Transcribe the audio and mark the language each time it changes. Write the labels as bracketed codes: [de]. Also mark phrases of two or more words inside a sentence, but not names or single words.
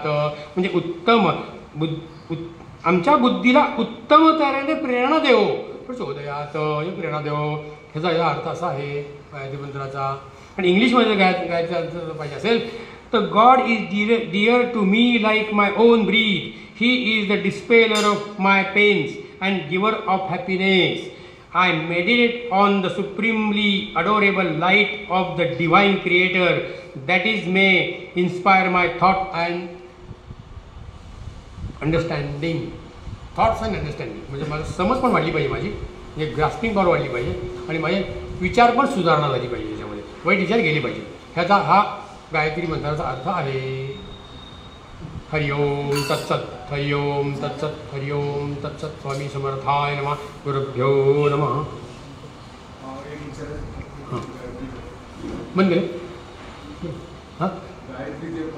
[mr] म्हणजे उत्तम आमच्या बुद्धीला उत्तम तऱ्हेने प्रेरणा देव प्रचोदयात, हे प्रेरणा देव. ह्याचा या अर्थ असा आहे गायत्री मंत्राचा. आणि इंग्लिशमध्ये गायचा अर्थ पाहिजे असेल तर [en] God is dear to me like my own breath. He is the dispeller of my pains and giver of happiness. I meditate on the supremely adorable light of the divine creator that is may inspire my thought and understanding. Thoughts and understanding [mr] म्हणजे मला समज पण वाढली पाहिजे, माझी म्हणजे [en] grasping power [mr] वाढली पाहिजे आणि माझे विचार पण सुधारणा झाली पाहिजे, त्याच्यामध्ये वाईट विचार गेले पाहिजे. ह्याचा हा गायत्री मंत्राचा अर्थ आहे. [sa] हरि ओम तत्सत, हरि ओम तत्सत, हरि ओम तत्सत. स्वामी समर्थाय नमः. गुरुभ्यो नमः. [mr] हां बंद केलं हां.